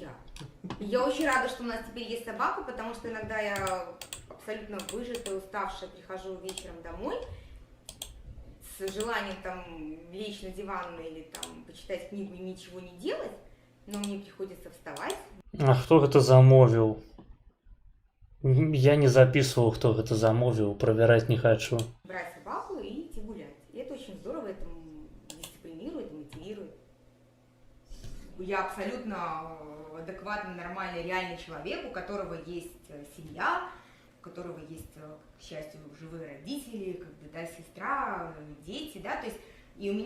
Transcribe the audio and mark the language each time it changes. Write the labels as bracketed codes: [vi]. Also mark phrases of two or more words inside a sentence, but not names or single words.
[ru] Я очень рада, что у нас теперь есть собака, потому что иногда я абсолютно выжатая, уставшая, прихожу вечером домой с желанием там лечь на диван или там почитать книгу и ничего не делать, но мне приходится вставать. [be] А хто гэта замовіў? [ru] Я не записывал, кто это замовил, проверять не хочу. Брать собаку и идти гулять. И это очень здорово, это дисциплинирует, мотивирует. Я абсолютно адекватный, нормальный, реальный человек, у которого есть семья, у которого есть, к счастью, живые родители, как бы, да, сестра, дети, да, то есть и у меня